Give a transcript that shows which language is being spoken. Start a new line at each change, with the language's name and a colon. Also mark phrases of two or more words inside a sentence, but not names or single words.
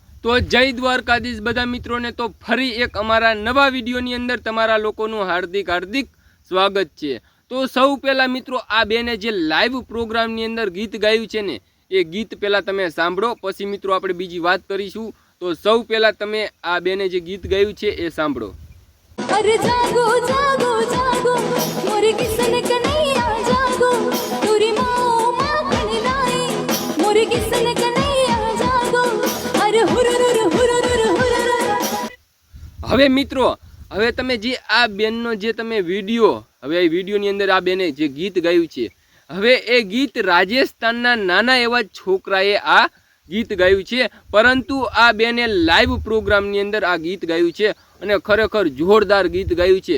Gujarati: તો જય દ્વારકાધીશ બધા મિત્રોને। તો ફરી એક અમાरा नवा વિડીયોની અંદર તમારા લોકોનું હાર્દિક હાર્દિક સ્વાગત છે। તો સૌ પહેલા મિત્રો આ બેને જે લાઈવ પ્રોગ્રામની અંદર ગીત ગાયું છે ને એ ગીત પહેલા તમે સાંભળો, પછી મિત્રો આપણે બીજી વાત કરીશું। તો સૌ પહેલા તમે આ બેને જે ગીત ગાયું છે એ સાંભળો।
Hindi: अरे जागो जागो जागो मोरे किसन कन्हैया जागो तोरी माओ माखन लाई मोरे किसन कन्हैया जागो अरे हुरुरुरु हुरुरुरु हुरुरुरु।
Gujarati: હવે મિત્રો હવે તમે જે આ બેનનો જે તમે વિડીયો હવે આ વિડીયોની અંદર આ બેને જે ગીત ગાયું છે હવે એ ગીત રાજસ્થાનના નાના એવા છોકરાએ આ ગીત ગાયું છે, પરંતુ આ બેને લાઈવ પ્રોગ્રામની અંદર આ ગીત ગાયું છે અને ખરેખર જોરદાર ગીત ગાયું છે।